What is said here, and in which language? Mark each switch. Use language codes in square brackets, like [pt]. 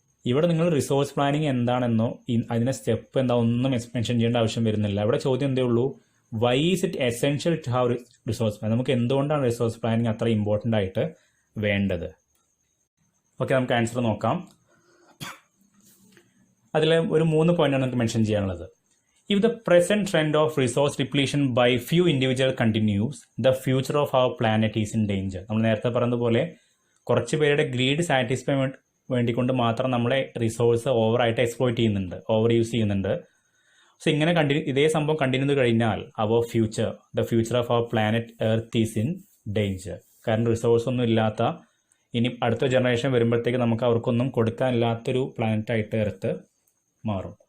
[ml] ഇവിടെ നിങ്ങൾ resource planning എന്താണെന്നോ അതിൻ്റെ സ്റ്റെപ്പ് എന്താ ഒന്നും മെൻഷൻ ചെയ്യേണ്ട ആവശ്യം വരുന്നില്ല. ഇവിടെ ചോദ്യം എന്തേ ഉള്ളൂ, [en] Why is it essential to have resource plan? [ml] നമുക്ക് എന്തുകൊണ്ടാണ് റിസോഴ്സ് പ്ലാനിങ് അത്ര ഇമ്പോർട്ടൻ്റ് ആയിട്ട് വേണ്ടത്? ഓക്കെ, നമുക്ക് ആൻസർ നോക്കാം. അതിൽ ഒരു 3 പോയിന്റാണ് നമുക്ക് മെൻഷൻ ചെയ്യാനുള്ളത്. [en] If the present trend of resource depletion by few individuals continues, the future of our planet is in danger. [ml] നമ്മൾ നേരത്തെ പറഞ്ഞതുപോലെ കുറച്ച് പേരുടെ ഗ്രീഡ് സാറ്റിസ്ഫൈ വേണ്ടിക്കൊണ്ട് മാത്രം നമ്മളെ റിസോഴ്സ് ഓവറായിട്ട് എക്സ്പ്ലോയിറ്റ് ചെയ്യുന്നുണ്ട്, ഓവർ യൂസ് ചെയ്യുന്നുണ്ട്. സോ ഇങ്ങനെ ഇതേ സംഭവം കണ്ടിന്യൂ ചെയ്ത് കഴിഞ്ഞാൽ [en] The future of our planet earth is in danger. [ml] കാരണം റിസോഴ്സ് ഒന്നും ഇല്ലാത്ത, ഇനി അടുത്ത ജനറേഷൻ വരുമ്പോഴത്തേക്ക് നമുക്ക് അവർക്കൊന്നും കൊടുക്കാനില്ലാത്തൊരു പ്ലാനറ്റായിട്ട് എർത്ത് മാറും.